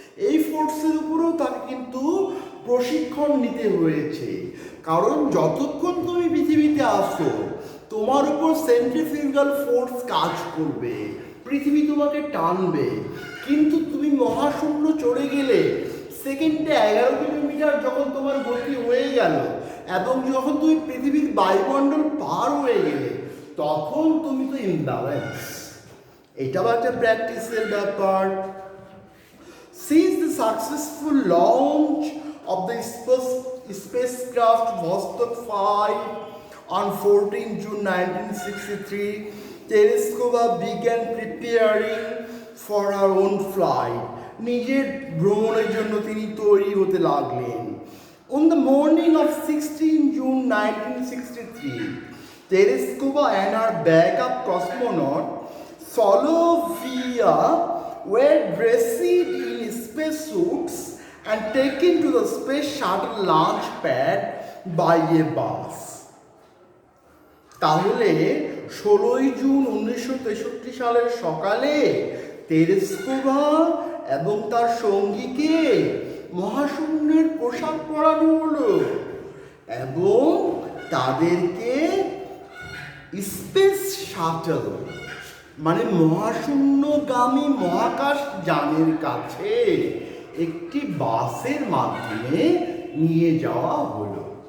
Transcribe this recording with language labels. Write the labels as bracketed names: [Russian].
[Bangla] এই ফোর্সের উপরেও তাকে কিন্তু প্রশিক্ষণ নিতে হয়েছে, কারণ যতক্ষণ তুমি পৃথিবীতে আসো তোমার উপর সেন্ট্রিফিউগাল ফোর্স কাজ করবে, পৃথিবী তোমাকে টানবে। কিন্তু তুমি মহাশূন্য চলে গেলে সেকেন্ডে 11 কিলোমিটার যখন তোমার গতি হয়ে গেল এবং যখন তুমি পৃথিবীর বায়ুমণ্ডল পার হয়ে গেলে তখন তুমি তো ইমব্যালেন্স। এটাও একটা প্র্যাকটিসের ব্যাপার। [English] Since the successful launch of the spacecraft Vostok 5 on 14 June 1963, Tereskova began preparing for her own flight. [Bangla] নিজের ভ্রমণের জন্য তিনি তৈরি হতে লাগলেন। [English] On the morning of 16 June 1963, Tereskova and her backup cosmonaut Solovia were dressed in spacesuits and taken to the space shuttle launch pad by a bus. [Bangla] তাহলে 16 June 1963 সালের সকালে তেরেস্কোভা এবং তার সঙ্গীকে মহাশূন্যের পোশাক পরানো হলো এবং তাদেরকে স্পেস শাটল মানে মহাশূন্যগামী মহাকাশ যানের কাছে একটি বাসের মাধ্যমে নিয়ে যাওয়া হলো।